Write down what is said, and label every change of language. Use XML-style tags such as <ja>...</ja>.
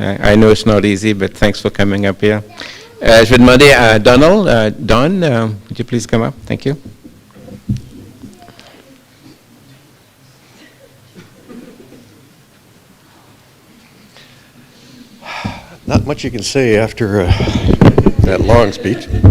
<en>I know it's not easy, but thanks for coming up here.</en> <fr>Je vais demander à Donald.</fr> <en>Don, would you please come up? Thank you. Not much you can say after that long speech.</en>